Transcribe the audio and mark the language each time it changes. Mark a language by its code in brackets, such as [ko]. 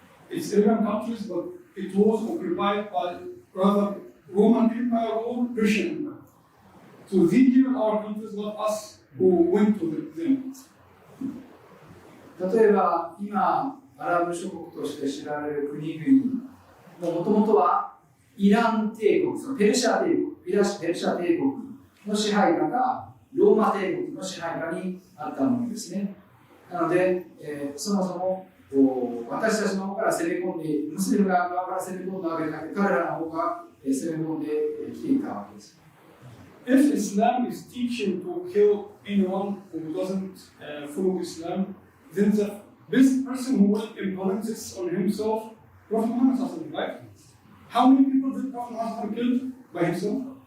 [en] It's Arabian countries, but it was occupied by rather Roman Empire or Persian Empire. So they given our countries, not us who went to them. [ja] 例えば今アラブ諸国として知られる国々もともとはイラン帝国、そのペルシャ帝国、ペルシャ帝国の支配下がローマ帝国の支配下にあったものですね。なので、そもそも私たちの方から攻め込んで、ムスリム側から攻め込んだわけでなくて、彼らの方が攻め込んできていたわけです。 [en] If Islam is teaching to kill anyone who doesn't follow Islam, then the best person who will implement this on himself, Prophet Muhammad, right? How many people did Prophet Muhammad kill by himself?